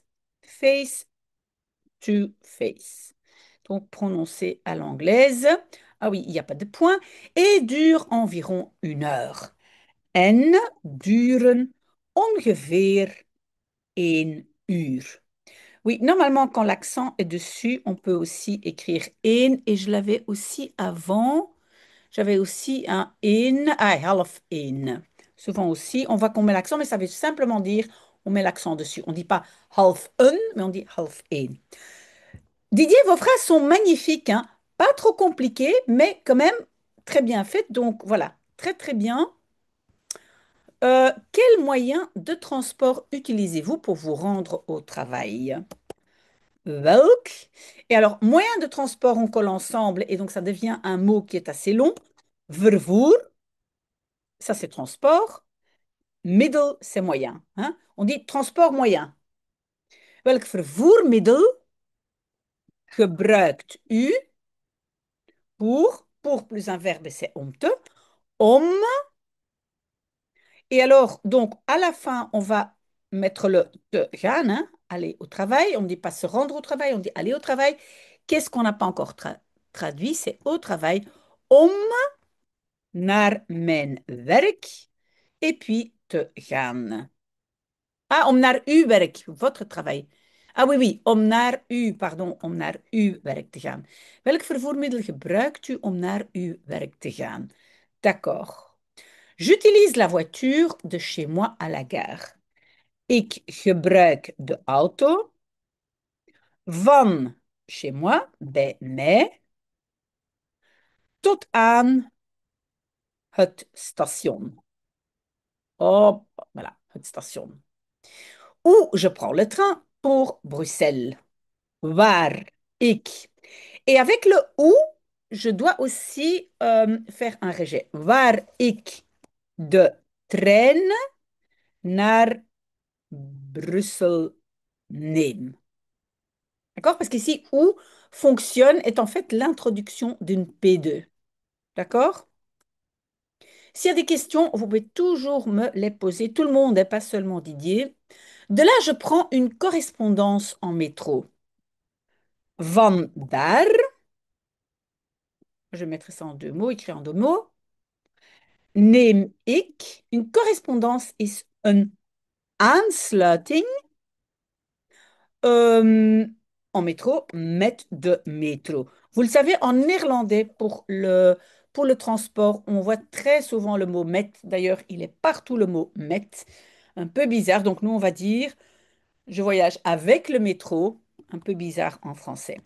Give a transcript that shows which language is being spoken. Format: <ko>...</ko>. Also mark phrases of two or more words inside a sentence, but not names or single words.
<en>Face to face.</en> <fr>Donc, prononcé à l'anglaise. Ah oui, il n'y a pas de point. Et dure environ 1 heure.</fr> <nl>En duren ongeveer 1 uur.</nl> <fr>Oui, normalement, quand l'accent est dessus, on peut aussi écrire in. Et je l'avais aussi avant. J'avais aussi un in,</fr> <nl>half in.</nl> <fr>Souvent aussi, on voit qu'on met l'accent, mais ça veut simplement dire on met l'accent dessus. On ne dit pas half un, mais on dit</fr> <nl>half in.</nl> <fr>Didier, vos phrases sont magnifiques, hein. Pas trop compliquées, mais quand même très bien faites. Donc voilà, très très bien. Quel moyen de transport utilisez-vous pour vous rendre au travail?</fr> <nl>Welk.</nl> <fr>Et alors, moyen de transport, on colle ensemble et donc ça devient un mot qui est assez long. Vervoer, ça c'est transport. Middel, c'est moyen, hein. On dit transport moyen.</fr> <nl>Welk vervoermiddel gebruikt u</nl> <fr>pour plus un verbe, c'est</fr> <nl>om te, om.</nl> <fr>Et alors, donc, à la fin, on va mettre le</fr> <nl>te gaan,</nl> <fr>hein, aller au travail. On ne dit pas se rendre au travail, on dit aller au travail. Qu'est-ce qu'on n'a pas encore traduit? C'est au travail.</fr> <nl>Om naar mijn werk.</nl> <fr>Et puis</fr> <nl>te gaan. Ah, om naar uw werk,</nl> <fr>votre travail. Ah oui, oui,</fr> <nl>om naar u, pardon, om naar uw werk te gaan. Welk vervoermiddel gebruikt u om naar uw werk te gaan?</nl> <fr>D'accord. J'utilise la voiture de chez moi à la gare.</fr> <nl>Ik gebruik de auto van</nl> <fr>chez moi,</fr> <nl>bij mij, tot aan het station. Oh, voilà, het station.</nl> <fr>Ou je prends le train pour Bruxelles.</fr> <nl>Waar ik.</nl> <fr>Et avec le ou, je dois aussi faire un rejet.</fr> <nl>Waar ik de trein naar Bruxelles neem.</nl> <fr>D'accord? Parce qu'ici, ou fonctionne est en fait l'introduction d'une P2. D'accord? S'il y a des questions, vous pouvez toujours me les poser. Tout le monde, et pas seulement Didier. De là, je prends une correspondance en métro.</fr> <nl>Van daar,</nl> <fr>je mettrai ça en 2 mots, écrit en 2 mots.</fr> <nl>Neem ik.</nl> <fr>Une correspondance</fr> <nl>is een aansluiting</nl> <fr>en métro,</fr> <nl>met de métro.</nl> <fr>Vous le savez, en néerlandais, pour le transport, on voit très souvent le mot met. D'ailleurs, il est partout le mot met. Un peu bizarre. Donc, nous, on va dire, je voyage avec le métro. Un peu bizarre en français.</fr>